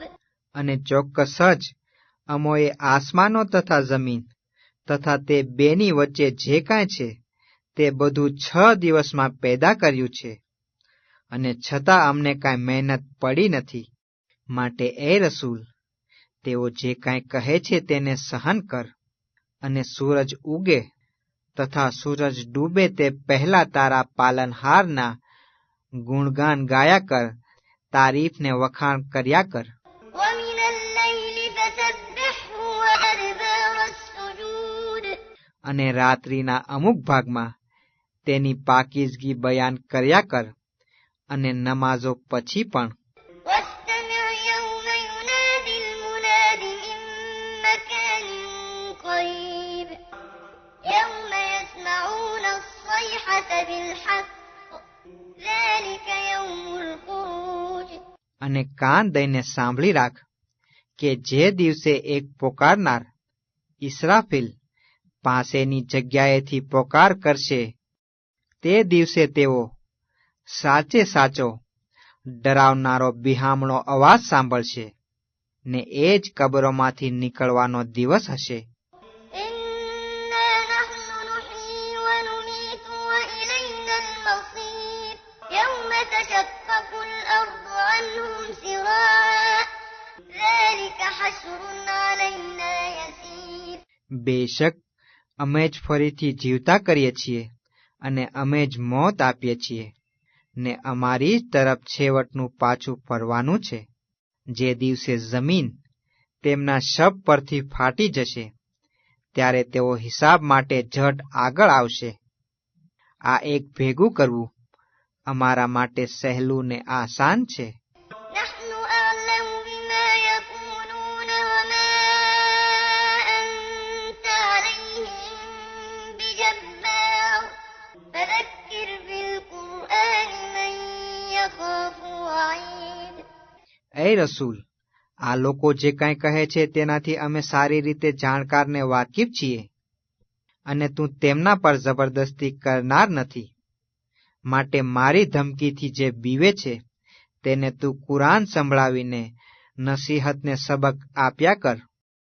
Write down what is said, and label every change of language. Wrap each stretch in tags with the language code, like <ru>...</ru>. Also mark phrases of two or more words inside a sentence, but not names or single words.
<gu>અને ચોક્કસ જ અમોએ આસમાનો તથા જમીન તથા તે બેની વચ્ચે જે કાંઈ છે તે બધું 6 દિવસમાં પેદા કર્યું છે, અને છતાં અમને કાંઈ મહેનત પડી નથી. માટે એ રસૂલ, તેઓ જે કાંઈ કહે છે તેને સહન કર, અને સૂરજ ઉગે તથા સૂરજ ડૂબે તે પહેલા તારા પાલનહારના ગુણગાન ગાયા કર, તારીફને વખાણ કર્યા કર.</gu> <ar>ومن الليل فسبحه وأدبار السجود.</ar> <gu>અને રાત્રિના અમુક ભાગમાં તેની પાકીઝગી બયાન કર્યા કર, અને નમાઝો પછી પણ.</gu> <ar>واستمع يوم ينادي المناد من مكان قريب يوم يسمعون الصيحة بالحق ذلك يوم الخروج.</ar> <gu>અને કાન દઈને સાંભળી રાખ કે જે દિવસે એક પોકારનાર ઇસરાફીલ પાસેની જગ્યાએથી પોકાર કરશે, તે દિવસે તેઓ સાચે સાચો ડરાવનારો બિહામણો અવાજ સાંભળશે, ને એ જ કબરોમાંથી નીકળવાનો દિવસ હશે.</gu> <ar>إنا نحن نحيي ونميت وإلينا المصير يوم تشقق الأرض عنهم سراعا ذلك حشر علينا يسير.</ar> <gu>બેશક અમે જ ફરીથી જીવતા કરીએ છીએ અને અમે જ મોત આપીએ છીએ ને અમારી જ તરફ છેવટનું પાછું ફરવાનું છે. જે દિવસે જમીન તેમના શબ પરથી ફાટી જશે ત્યારે તેઓ હિસાબ માટે ઝટ આગળ આવશે. આ એક ભેગું કરવું અમારા માટે સહેલું ને આસાન છે.</gu> <ar>نحن أعلم بما يقولون وما أنت عليهم بجبار فذكر بالقرآن من يخاف وعيد.</ar> <gu>એ રસૂલ, આ લોકો જે કાંઈ કહે છે તેનાથી અમે સારી રીતે જાણકાર ને વાકેફ છીએ, અને તું તેમના પર જબરદસ્તી કરનાર નથી. માટે મારી ધમકીથી જે બીવે છે તેને તું કુરાન સંભળાવીને નસીહતને સબક આપ્યા કર.</gu>